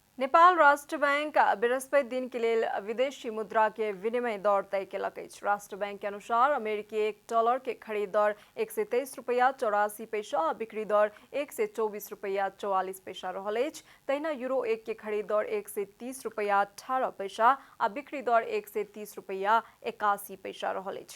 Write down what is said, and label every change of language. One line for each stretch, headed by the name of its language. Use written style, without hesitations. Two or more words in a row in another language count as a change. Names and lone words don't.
Maithili: नेपाल राष्ट्र बैंक बृहस्पति दिन के लिए विदेशी मुद्रा के विनिमय दर तय केलक अछि। राष्ट्र बैंक के अनुसार अमेरिकी $1 के खरीद दर $123.84 आ बिक्री दर $124.44 रहल अछि। तहिना यूरो 1 के खरीद दर $130.18 आ बिक्री दर $130.81 रहल अछि।